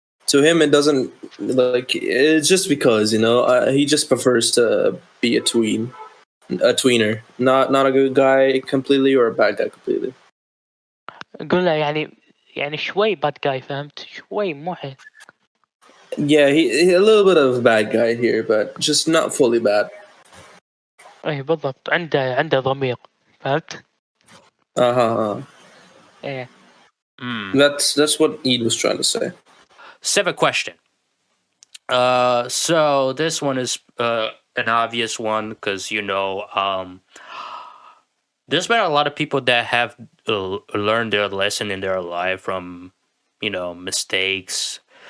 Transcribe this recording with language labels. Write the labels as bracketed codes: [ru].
[en] To him, it doesn't it's just because he just prefers to be a tween. a tweener, not a good guy completely or a bad guy completely. [ar] قلنا يعني شوي bad guy فهمت شوي مو حيل. [en] Yeah, he a little bit of a bad guy here, but just not fully bad. [ar] اي بالضبط عنده ضمير فهمت. ايه. [en] That's what Eid was trying to say. Seventh question. So this one is an obvious one because there's been a lot of people that have learned their lesson in their life from mistakes